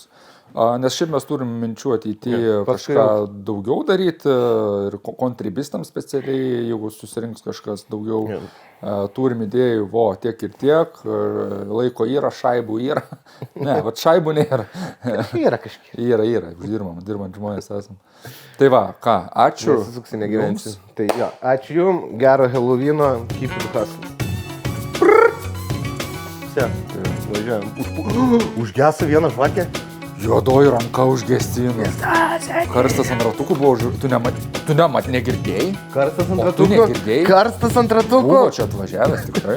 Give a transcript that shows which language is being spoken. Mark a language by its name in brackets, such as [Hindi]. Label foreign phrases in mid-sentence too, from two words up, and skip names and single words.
[Lithuanian] Nes šiaip mes turim minčių ateityje kažką daugiau daryti ir kontribistams specialiai, jeigu susirinks kažkas daugiau. Turim idėjų, tiek ir tiek, laiko yra, šaibų yra. Ne, šaibų nėra. Yra kažkiek. Yra, dirbant žmonės esam. Tai va, ką, ačiū. Nesisuksi, negyvensi. Tai jo, ačiū jums, gero Helovino, [English] keep it hustle. [Lithuanian] Važiuojam. Užgeso vieną žvakę. Juodoji ranka užgesino. Karstas ant ratukų buvo, tu negirdėjai? Karstas ant O tu ratukų. negirdėjai? Karstas ant ratukų. Buvo čia atvažiavęs tikrai.